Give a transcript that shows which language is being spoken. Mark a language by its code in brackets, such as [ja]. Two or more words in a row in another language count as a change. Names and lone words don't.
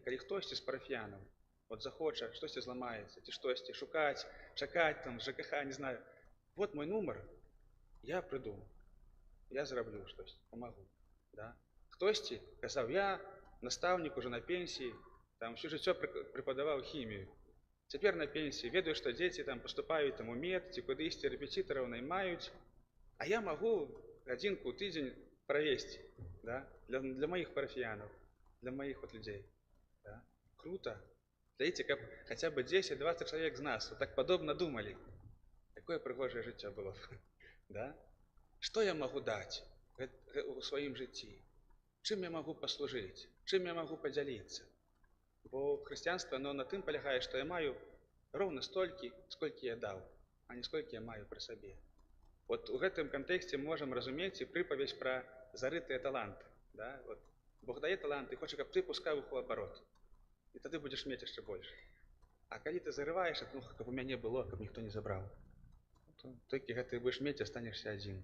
[be] Калі хтосьці з парафіянаў вот захоча, штосьці зламаецца, ці штосьці шукаць, чакаць там, ЖКХ, не знаю, вот мой нумар, я прыду, я зраблю штось, помогу. Да? Хтосьці казаў, я настаўнік уже на пенсіі, там всё жыццё преподаваў хімію. Цяпер на пенсіі, ведаю, што дзеці там паступаюць там у мед, ці кудысьці рэпетытараў наймаюць, а я магу гадзінку ў тыдзень провести, да, [ru] для моих парафиянов, для моих вот людей. [be] Да. Круто. [ru] Знаете, как хотя бы 10-20 человек из нас вот так подобно думали. Какое пригожее життя было. Да? Что я могу дать у своим житті? Чим я могу послужить? Чим я могу поділитися? [uk] Бо християнство, оно на тим полягає, що я маю ровно стільки, скільки я дав, а не скільки я маю при собі. [be] От у гэтым кантэксце можам разумець і прыпаведь пра зарытыя таланты. Да? От Бог дае талант і хоча, каб ты пускаў іх у абарот. І тады будзеш мець яшчэ больш. А калі ты зарываеш, ну, каб у мяне было, каб ніхто не забраў, то толькі гэта будзеш мець, астанешся адзін.